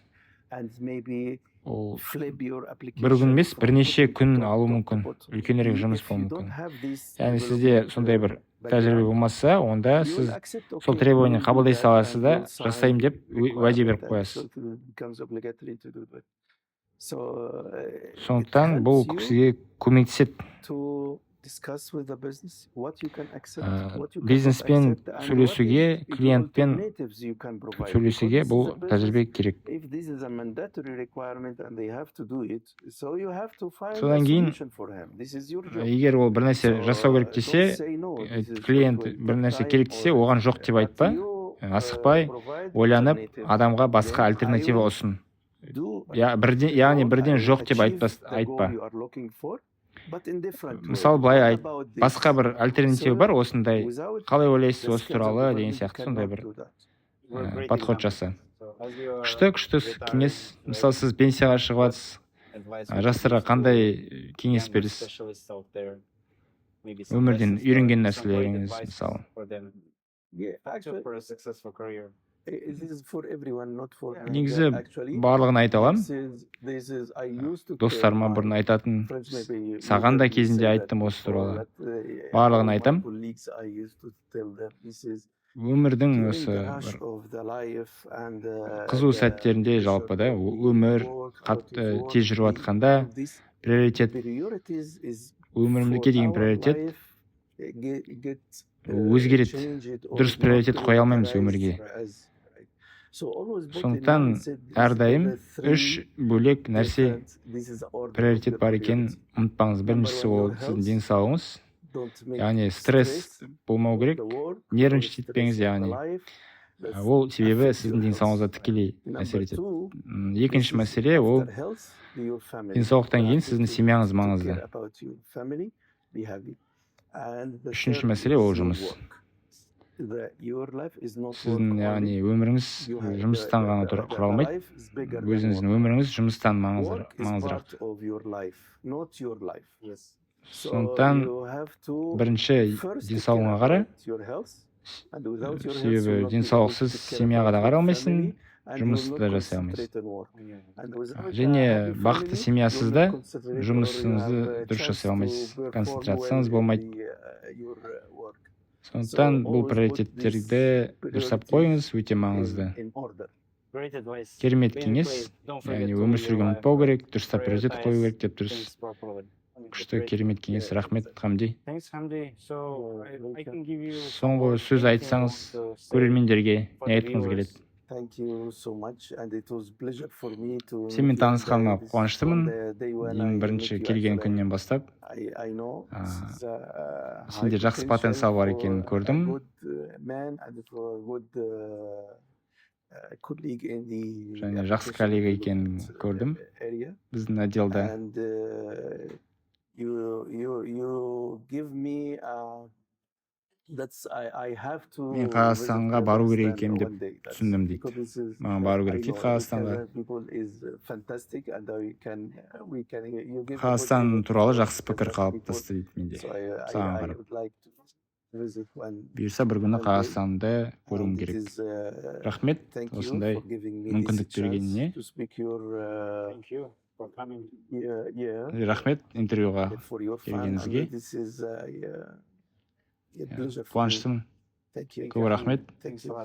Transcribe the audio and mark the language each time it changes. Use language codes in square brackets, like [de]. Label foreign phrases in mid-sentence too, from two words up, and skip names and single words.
[kk] Ол бір күн емес, бірнеше күн алу мүмкін, үлкенірек жұмыс болуы мүмкін. Яғни сізде сондай бір тәжірибе болмаса, онда сіз сол требование қабылдай саласыз да, жасаймын деп уәде беріп қоясыз. Сондықтан бұл сізге көмектеседі [en] discuss with the business what you can accept, what you cannot [kk] бизнеспен [en] accept, and what [kk] сөйлесуге, [en] is the [kk] клиентпен [en] alternatives you can provide. [kk] сөйлесуге [en] Because this [kk] бұл [en] is a business. [kk] тәжірибе керек. [en] If this is a mandatory requirement and they have to do it, so you have to find a [kk] Содан кейін, [en] solution for him. This is your job. [kk] егер ол бір нәрсе [en] So, [kk] жасау керек [en] don't [kk] десе, [en] say no. This is [kk] клиент [en] not [kk] бір [en] your [kk] нәрсе [en] time [kk] керек десе, [en] or [kk] оған жоқ деп [en] but [kk] айтпа, [en] you, [kk] асықпай, [en] provide [kk] ойланып, [en] alternative. [kk] адамға басқа [en] Then I [kk] альтернатива [en] will [kk] ұсын. [en] do [kk] Яғни [en] goal, [kk] бірден [en] I will [kk] жоқ деп [en] achieve the [kk] айтпа. [en] goal you are looking for, but in different way. [kk] Мысалы, былай [en] What [kk] айт, [en] about this? [kk] басқа бір альтернатива [en] So, [kk] бар осындай. [en] without [kk] Қалай ойлайсыз [en] the [kk] осы [en] skills of [kk] туралы [en] government, [kk] деген [en] you [kk] сияқты сондай [en] cannot [kk] бір [en] do that. We're a great [kk] подход [en] example. [kk] жаса. [en] So, as you are [kk] Күшті [en] retiring, [kk] кеңес. Мысалы, [en] right, [kk] сіз пенсияға шығып жатсыз. [en] advice [kk] Жастарға [en] would be [kk] қандай [en] to [kk] кеңес [en] younger [kk] бересіз? [en] specialists out there, maybe some [kk] Өмірден [en] lessons [kk] үйренген [en] learned, some great [kk] нәрселеріңіз, [en] advice [kk] мысалы. [en] for them Yeah, actually, for a successful career. this is for everyone, not for me. [kk] Негізі [en] Actually, [kk] барлығын айта аламын. [en] this is I used to [kk] Достарыма [en] tell [kk] бұрын [en] my [kk] айтатын, [en] friends, maybe [kk] саған да [en] you [kk] кезінде [en] say that [kk] айттым осы [en] before, [kk] туралы. [en] that, [kk] Барлығын [en] all my [kk] айтам. [en] colleagues, I used to tell them, this is [kk] Өмірдің [en] during [kk] осы [en] the rush [kk] бір [en] of the life and, [kk] қызу [en] the [kk] сәттерінде жалпы да, [en] pressure of [kk] өмір [en] work, how to work, [kk] тез жүріп жатқанда [en] this [kk] приоритет, [en] priorities is [kk] өмірімізге [en] for [kk] деген [en] our [kk] приоритет [en] life, get, [kk] өзгереді. [en] change it or [kk] Дұрыс [en] not [kk] приоритет қоя алмаймыз [en] prioritize [kk] өмірге. [en] as- So always put in [kk] Сондықтан [en] mindset, this is [kk] әрдайым [en] the three [kk] үш бөлек нәрсе [en] different- this is the order of [kk] приоритет [en] the [kk] бар екенін [en] priority. [kk] ұмытпаңыз. Біріншісі ол [en] Number one, your [kk] сіздің [en] health. [kk] денсаулығыңыз, [en] Don't make [kk] яғни стресс болмау керек. [en] the work, [kk] Нервничать [en] or [kk] етпеңіз, [en] stress of [kk] яғни. [en] the life, that [kk] Ол себебі [en] affects [kk] сіздің [en] your [kk] денсаулығыңызға [en] health. [kk] тікелей [en] Number [kk] әсер етеді. [en] two, [kk] Екінші [en] this is [kk] мәселе ол [en] after health, your family. [kk] денсаулықтан [en] You [kk] кейін [en] have to [kk] сіздің [en] take- [kk] семьяңыз [en] take [kk] маңызды. [en] care about your family, be happy. And the [kk] Үшінші [en] third [kk] мәселе ол [en] is your [kk] жұмыс. [en] work. Your life is not [kk] Сіздің [en] work [kk] яғни [en] only. [kk] өміріңіз [en] You have- [kk] жұмыстан ғана [en] the [kk] құралмайды. [en] life is bigger than [kk] Өзіңіздің [en] work. [kk] өміріңіз жұмыстан [en] Work is [kk] маңыздырақ. [en] part of your life, not your life. Yes. So [kk] Сондықтан [en] you have to [kk] бірінші [en] first take [kk] денсаулығыңа [en] care [kk] қара. [en] about your health, and without your health, [kk] Себебі [en] you will not be able [kk] денсаулықсыз [en] to take care [kk] семьяға да [en] about [kk] қарай [en] your [kk] алмайсың, [en] family, and you will [kk] жұмысты [en] not [kk] да жасай алмайсың. [en] concentrate on work. And without a [kk] Және [en] happy [kk] бақытты [en] family, [kk] семьясыз [en] you will [kk] да [en] not concentrate or you [kk] жұмысыңызды [en] have a [kk] дұрыс [en] chance [kk] жасай алмайсыз. [en] to perform [kk] Концентрацияңыз [en] well in [kk] болмайды. [en] your work. [kk] Сондықтан бұл [en] always put [kk] приоритеттерді дұрыстап қойыңыз, өте маңызды. [en] In order. Great advice. [kk] Керемет [en] Being [kk] кеңес, [en] brave. Don't forget [kk] яғни [en] to [kk] өмір [en] live [kk] сүруге [en] your [kk] ұмытпау [en] life. [kk] керек, дұрыстап приоритет қою керек деп дұрыс. [en] Things properly. [kk] Күшті, керемет кеңес. Рахмет, Хамди. [en] Thanks, Hamdi. So I can give you [kk] Соңғы сөз айтсаңыз көрермендерге не айтқыңыз келеді? [en] Thank you so much, and it was pleasure for me to. [kk] Сенімен танысқаныма қуаныштымын. Ең Ең бірінші келген күннен бастап. [en] I know [kk] Сенде жақсы потенциал бар екенін көрдім. Және жақсы коллега екенін көрдім біздің отделда. [en] And you give me I have to. [kk] Мен Қазақстанға бару керек екенмін деп [en] one day. That's [kk] түсіндім дейді. [en] because this is- [kk] Маған бару керек [en] I [kk] дейді [en] know [kk] Қазақстанға. [en] Kazakh people is fantastic, and we can you give [kk] Қазақстан [en] opportunity [kk] туралы [en] for [kk] жақсы пікір [en] Kazakh [kk] қалыптасты [en] people. [kk] дейді менде. [en] So [kk] Саған [en] I [kk] қарап. [en] would like to visit one. [kk] Бұйырса бір күні Қазақстанды көруім [en] And it [kk] керек. [en] is, [kk] Рахмет [en] thank you [kk] осындай [en] for giving me [kk] мүмкіндік [en] this chance [kk] бергеніне. [en] to speak your Thank you for coming. yeah, [kk] Рахмет интервьюға [en] for your fun. [kk] келгеніңізге. [en] And this is a pleasure for me. [kk] Қуаныштымын. [en] Thank you. [kk] Көп рахмет. [en] Thanks a lot.